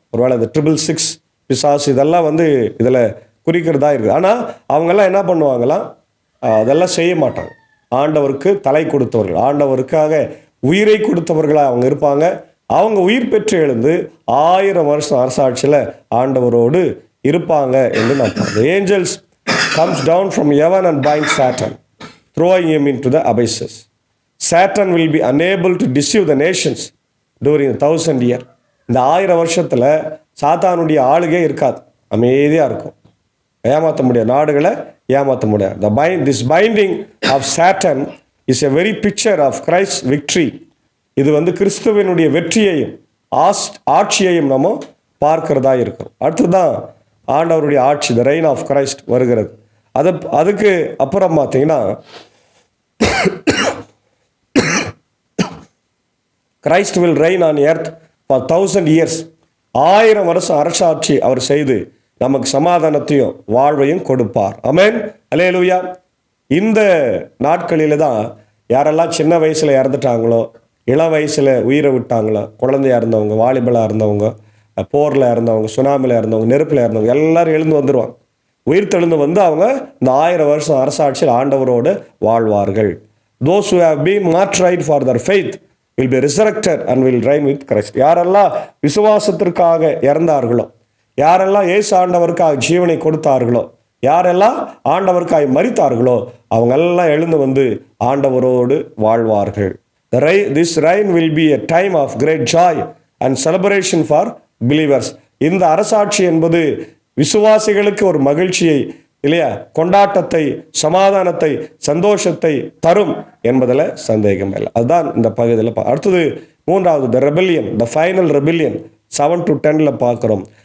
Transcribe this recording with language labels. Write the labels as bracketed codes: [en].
[ta] ஒருவேளை இந்த 666 பிசாசு இதெல்லாம் இதில் குறிக்கிறதா இருக்குது. ஆனால் அவங்கெல்லாம் என்ன பண்ணுவாங்களாம், அதெல்லாம் செய்ய மாட்டாங்க. ஆண்டவருக்கு தலை கொடுத்தவர்கள், ஆண்டவருக்காக உயிரை கொடுத்தவர்களாக அவங்க இருப்பாங்க. அவங்க உயிர் பெற்று எழுந்து 1000 வருஷம் அரசாட்சியில் ஆண்டவரோடு இருப்பாங்க என்று நான் பார்த்தேன். [en] Angels comes down from heaven and binds Satan, throwing him into the abysses. Satan will be unable to deceive the nations during 1000 years. [ta] இந்த 1000 வருஷத்தில் சாத்தானுடைய ஆளுகே இருக்காது, அமைதியாக இருக்கும். ஏமாற்ற முடியாது, நாடுகளை ஏமாற்ற முடியாது. [en] This binding of Satan is a very picture of Christ's victory. [ta] இது கிறிஸ்துவனுடைய வெற்றியையும் ஆட்சியையும் நம்ம பார்க்கிறதா இருக்கிறோம். அடுத்ததான் ஆண்டவருடைய ஆட்சி, [en] the reign of Christ [ta] வருகிறது. அதுக்கு அப்புறம் பார்த்தீங்கன்னா [en] Christ will reign on earth for 1000 years. [ta] 1000 வருஷம் அரசாட்சி அவர் செய்து நமக்கு சமாதானத்தையும் வாழ்வையும் கொடுப்பார். ஆமென், அல்லேலூயா. இந்த நாட்களில் தான் யாரெல்லாம் சின்ன வயசில் இறந்துட்டாங்களோ, இளம் வயசில் உயிரை விட்டாங்களோ, குழந்தையாக இருந்தவங்க, வாலிபலாக இருந்தவங்க, போரில் இருந்தவங்க, சுனாமியில் இருந்தவங்க, நெருப்பில் இருந்தவங்க எல்லாரும் எழுந்து வந்துடுவாங்க. உயிர் தெழுந்து அவங்க இந்த 1000 வருஷம் அரசாட்சியில் ஆண்டவரோடு வாழ்வார்கள். [en] Those who have been martyred for their faith will be resurrected and will reign with Christ. [ta] யாரெல்லாம் விசுவாசத்திற்காக இறந்தார்களோ, யாரெல்லாம் இயேசு ஆண்டவருக்காக ஜீவனை கொடுத்தார்களோ, யாரெல்லாம் ஆண்டவருக்காக மரித்தார்களோ, அவங்க எல்லாம் எழுந்து ஆண்டவரோடு வாழ்வார்கள். [en] This reign will be a time of great joy and celebration for believers. [ta] இந்த அரசாட்சி என்பது விசுவாசிகளுக்கு ஒரு மகிழ்ச்சியை, இல்லையா, கொண்டாட்டத்தை, சமாதானத்தை, சந்தோஷத்தை தரும் என்பதில் சந்தேகம் இல்லை. அதுதான் இந்த பகுதியில். அடுத்தது மூன்றாவது, [en] the rebellion, the final rebellion 7 to 10 [ta] பார்க்குறோம்.